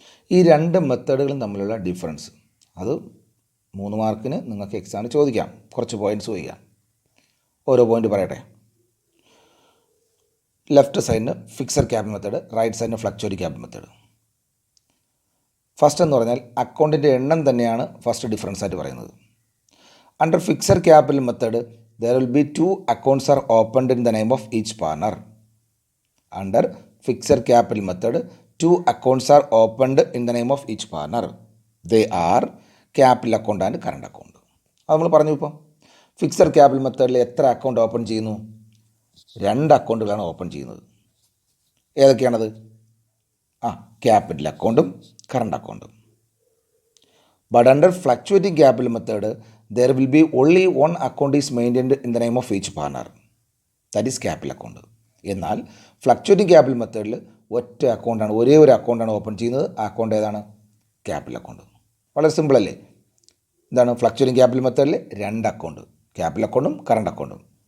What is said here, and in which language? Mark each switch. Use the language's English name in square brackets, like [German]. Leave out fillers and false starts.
[Malayalam] ഈ 2 മെത്തഡുകളും തമ്മിലുള്ള ഡിഫറൻസ്, അത് 3 മാർക്കിന് നിങ്ങൾക്ക് എക്സാമിന് ചോദിക്കാം. കുറച്ച് പോയിൻറ്റ്സ് ചോദിക്കാം. ഓരോ പോയിൻ്റ് പറയട്ടെ. Left സൈഡിന് fixed capital method, right സൈഡിന് fluctuating capital method. First എന്ന് പറഞ്ഞാൽ അക്കൗണ്ടിൻ്റെ എണ്ണം തന്നെയാണ് ഫസ്റ്റ് ഡിഫറൻസ് ആയിട്ട് പറയുന്നത്. [English] Under fixed capital method there will be 2 accounts are opened in the name of each partner. Under fixed capital method, 2 accounts are opened in the name of each partner. They are capital account and current account. [Malayalam] അത് നമ്മൾ പറഞ്ഞു. ഇപ്പോൾ fixed capital മെത്തേഡിൽ എത്ര account open ചെയ്യുന്നു? 2 അക്കൗണ്ടുകളാണ് open ചെയ്യുന്നത്. ഏതൊക്കെയാണത്? Capital അക്കൗണ്ടും current അക്കൗണ്ടും. [English] But under fluctuating capital method, there will be only one account is maintained in the name of each partner. That is capital account. [Malayalam] എന്നാൽ ഫ്ലക്ച്വേറ്റിംഗ് ക്യാപിറ്റൽ മെത്തേഡിൽ ഒറ്റ അക്കൗണ്ടാണ്, ഒരേ ഒരു അക്കൗണ്ടാണ് ഓപ്പൺ ചെയ്യുന്നത്. ആ അക്കൗണ്ട് ഏതാണ്? Capital account. വളരെ സിമ്പിൾ അല്ലേ? എന്താണ് ഫ്ലക്ച്വേറ്റിംഗ് ക്യാപിറ്റൽ മെത്തേഡിൽ 2 അക്കൗണ്ട്, ക്യാപിറ്റൽ അക്കൗണ്ടും കറണ്ട് അക്കൗണ്ടും.